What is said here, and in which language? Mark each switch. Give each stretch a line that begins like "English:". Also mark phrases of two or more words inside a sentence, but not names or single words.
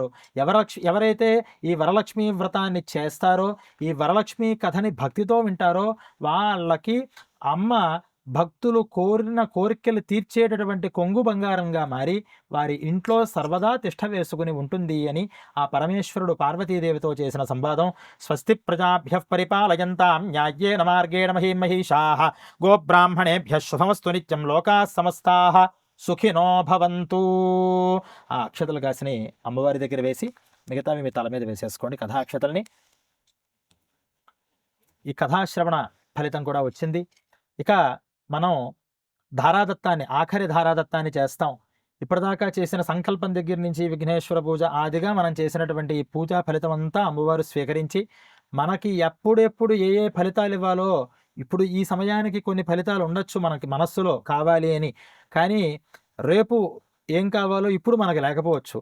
Telugu: ఎవరైతే ఈ వరలక్ష్మి వ్రతాన్ని చేస్తారో, ఈ వరలక్ష్మి కథని భక్తితో వింటారో వాళ్ళకి అమ్మ భక్తులు కోరిన కోరికలు తీర్చేటటువంటి కొంగు బంగారంగా మారి వారి ఇంట్లో సర్వదా తిష్ట వేసుకుని ఉంటుంది అని ఆ పరమేశ్వరుడు పార్వతీదేవితో చేసిన సంవాదం.
Sanskrit: స్వస్తి ప్రజాభ్యః పరిపాలయంతాం న్యాయేన మార్గేణ మహీమహీషాః గోబ్రాహ్మణేభ్యః శుభమస్తు నిత్యం లోకాః సమస్తాః సుఖినో భవంతు.
Telugu: ఆ అక్షతలు కాసిని అమ్మవారి దగ్గర వేసి మిగతావి మీ తల మీద వేసేసుకోండి కథాక్షతల్ని. ఈ కథాశ్రవణ ఫలితం కూడా వచ్చింది. ఇక మనం ధారాదత్తాన్ని, ఆఖరి ధారాదత్తాన్ని చేస్తాం. ఇప్పటిదాకా చేసిన సంకల్పం దగ్గర నుంచి విఘ్నేశ్వర పూజ ఆదిగా మనం చేసినటువంటి ఈ పూజా ఫలితం అంతా అమ్మవారు స్వీకరించి మనకి ఎప్పుడెప్పుడు ఏ ఏ ఫలితాలు ఇవ్వాలో, ఇప్పుడు ఈ సమయానికి కొన్ని ఫలితాలు ఉండొచ్చు మనకి మనస్సులో కావాలి అని, కానీ రేపు ఏం కావాలో ఇప్పుడు మనకి లేకపోవచ్చు.